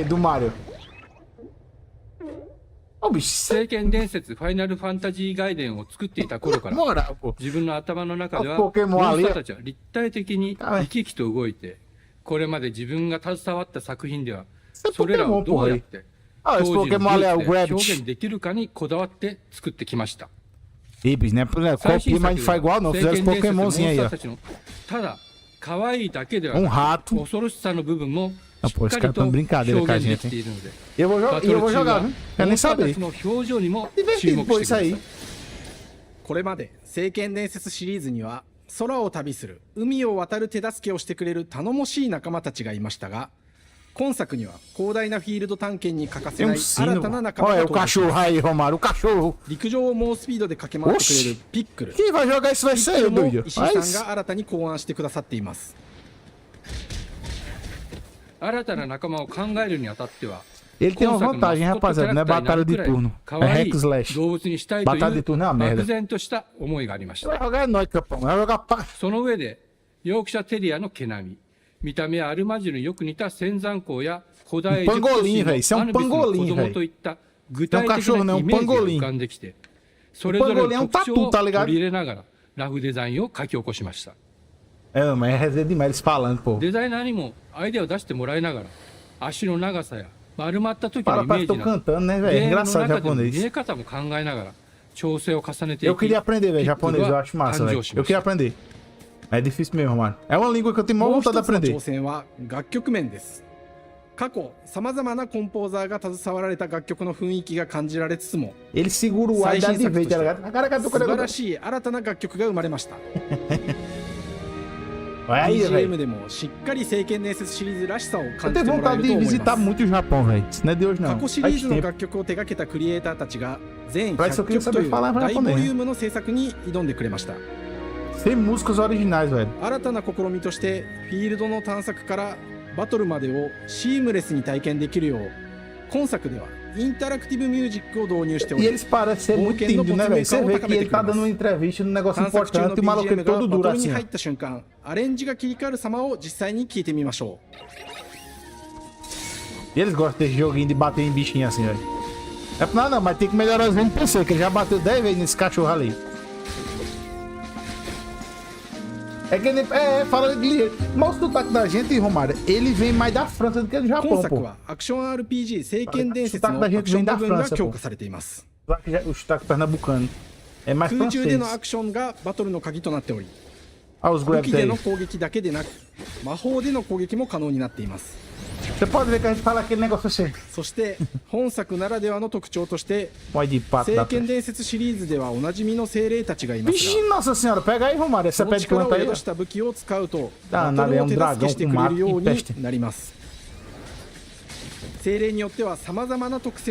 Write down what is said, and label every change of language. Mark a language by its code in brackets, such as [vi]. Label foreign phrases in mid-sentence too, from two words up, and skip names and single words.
[ja] 聖剣伝説ファイナルファンタジー外伝を作っていた頃から自分の頭の中ではモンスターたちは立体的に生き生きと動いて、これまで自分が携わった作品ではそれらをどうやって当時の技術で表現できるかにこだわって作ってきました。最新作では聖剣伝説のモンスターたちのただ可愛いだけではなく恐ろしさの部分も [pt] Ah, pô, esse cara tá brincadeira com a gente, hein? Eu vou jogar, viu? Quero nem saber. Divertido, pô, isso aí. [ja] これまで聖剣伝説シリーズには空を旅する海を渡る手助けをしてくれる頼もしい仲間たちがいましたが、今作には広大なフィールド探検に欠かせない新たな仲間が登場します。陸上を猛スピードで駆け回ってくれるピックル。ピックルも石井さんが新たに考案してくださっています。新たな仲間を考えるにあたっては、 [pt] Ele tem uma vantagem, rapaziada, não é batalha de turno, é [en] hack slash. [pt] Batalha de turno é uma merda. Vai jogar nós, capão, vai jogar pá. [ja] その上で、ヨークシャテリアの毛並み、見た目はアルマジルによく似た仙山港や古代エジプト神のアヌビスの子供といった具体的なイメージが浮かんできて、それぞれの特徴を取り入れながらラフデザインを書き起こしました。 [pt] É, mas é resenha demais eles falando, pô. [ja] デザイナーにもアイデアを出してもらいながら、足の長さや丸まった時のイメージなど、ゲームの中での見え方も考えながら調整を重ねていき、 [pt] Eu queria aprender, velho, japonês, eu acho massa, velho. Eu queria aprender. É difícil mesmo, mano. É uma língua que eu tenho maior vontade de aprender. [ja] もう一つの挑戦は楽曲面です。過去さまざまなコンポーザーが携わられた楽曲の雰囲気が感じられつつも、 [pt] Ele segura o ar da de vez, tá ligado? [ja] 素晴らしい新たな楽曲が生まれました。 BGM でもしっかり聖剣伝説シリーズらしさを感 [pt] Eu [ja] じて [pt] tenho [ja] もらえ [pt] vontade [ja] ると [pt] de [ja] 思い [pt] visitar [ja] ます。 [pt] muito o Japão, velho. Isso não é de hoje, [ja] 過 [pt] não. [ja] 去シリーズの楽曲を手掛けたクリエイターたちが全 [pt] Parece que eu [ja] 100 [pt] queria [ja] 曲と [pt] saber [ja] いう [pt] falar [ja] 大ボ [pt] japonês. [ja] リュームの制作に挑んでくれました。 [pt] Sem músicas originais, velho. [ja] 新たな試みとしてフィールドの探索からバトルまでをシームレスに体験できるよう、今作ではインタラクティブミュージックを導入しており、 [pt] E eles parecem ser muito tímidos, né, velho? Você vê que ele tá dando uma entrevista num negócio importante e o maluco ele todo duro [ja] に [pt] assim. [ja] 入った瞬間、アレンジが切り替わる様を実際に聞いてみましょう。 [pt] E eles gostam desse joguinho de bater em bichinho assim, velho. É por nada não, mas tem que melhorar os NPC, que ele já bateu 10 vezes nesse cachorro ali. É que ele, fala de... Mas o sotaque da gente, Romário, ele vem mais da França do que do Japão, [ja] 今作 [pt] pô. [ja] はアクション RPG 聖剣伝説 [pt] O [ja] の [pt] sotaque [ja] ア [pt] da [ja] ク [pt] gente [ja] ショ [pt] vem [ja] ン部 [pt] da [ja] 分が [pt] França, [ja] 強 [pt] pô. [ja] 化されています。 [pt] O sotaque pernambucano. É mais [ja] 空中での [pt] francês. [ja] アクションがバトルの鍵となっており、 [pt] Olha os [ja] 武 [pt] grabs [ja] 器で [pt] aí. [ja] の攻撃だけでなく魔法での攻撃も可能になっています。 [pt] Você pode ver que a gente fala aquele negócio assim. [ja] そして本作ならではの特徴として [pt] Pode de pato [ja] 聖 [pt] da [ja] 剣伝説シリーズではおなじみの精霊たちがいます [pt] Vixe, [ja] が、 [pt] nossa senhora, pega aí, Romário, essa [ja] その [pt] pé de [ja] 力 [pt] planta [ja] を [pt] aí. [ja] 宿した武器を使うと [pt] Ah, [ja] バトルを手 [pt] nada, é [ja] 助けしてくれるよう [pt] um dragão com [ja] になります。精霊によってはさまざまな特性の